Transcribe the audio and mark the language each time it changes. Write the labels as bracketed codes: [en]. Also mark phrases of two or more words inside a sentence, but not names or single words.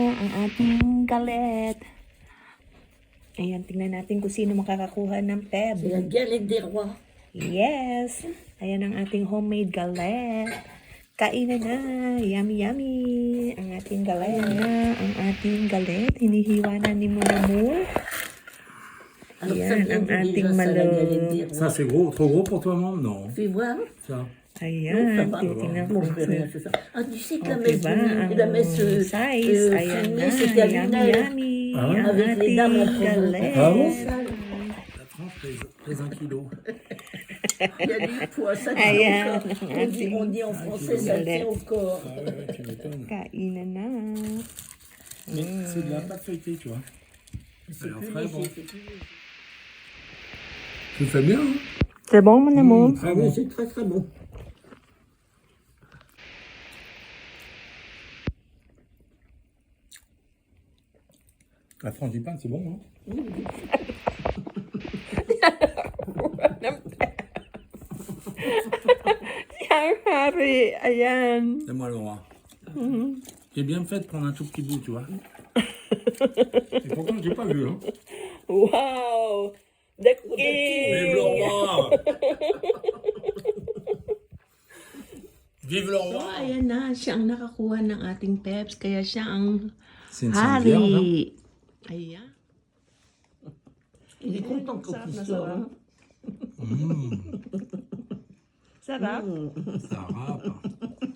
[tl] ating galet. Ayan, tingnan natin kung sino makakakuha ng peb. [fr] C'est la galette des rois. [en] Yes! [tl] Ayan ang ating homemade galet. Kainan na! [en] Yummy, yummy! [tl] Ang ating galet. Ayan na ang ating galet. Hinihiwa na ni Munamur. [fr] Alors ça [tl] Ayan [fr] vient [tl] ang [fr] d'où [tl] ating [fr] déjà ça, la galette des [tl] malog. [fr] Ça, rois? c'est gros, trop gros pour toi, maman? Non. Fais voir. Ça. [tl] Ayan, [fr] Non, ça va. [tl] titignan ko. [fr] Bon, je vais rien, c'est ça. Ah, tu sais que la [tl] O, [fr] messe, [tl] diba? [fr] la messe [tl] Size. Ayan na. [fr] filmée, c'était à [tl] Yummy, [fr] Lunel. [tl] yummy. [fr] Ah, [tl] Ang [fr] avec les [tl] ating [fr] dames en provenance. [tl] galet. [fr] Ah bon? Ça, La tranche pèse 1 kilo. il y a du poids, ça Ah, tient [en] yeah. [fr] au corps. On dit en français, ça tient au corps. Ah ouais, tu m'étonnes. [tl] Kainan na. [fr] Mais c'est de la pâte feuilletée, tu vois. C'est Alors, plus très léger, bon. c'est plus léger. Tu le fais bien, hein? C'est bon, mon amour? Très Ah oui, bon. c'est très très bon. La frangipane, c'est bon, hein? [tl] Yang hari. Ayan. [fr] C'est moi, Laura. J'ai bien fait de prendre un tout petit bout, tu vois. Et pourtant, je l'ai pas vu, hein? [en] Wow! The king! [fr] Vive le roi! Vive le [tl] So, [fr] roi! [tl] ayan na. Siya ang nakakuha ng ating peps. Kaya siya ang [fr] C'est une sainte vierge, hein? [tl] hari. Ayan. [fr] Il est content quand [tl] Sarap [fr] il [tl] na [fr] sort. [tl] sarap. [fr] Hein. [tl] Sarap. [fr] Ça râpe.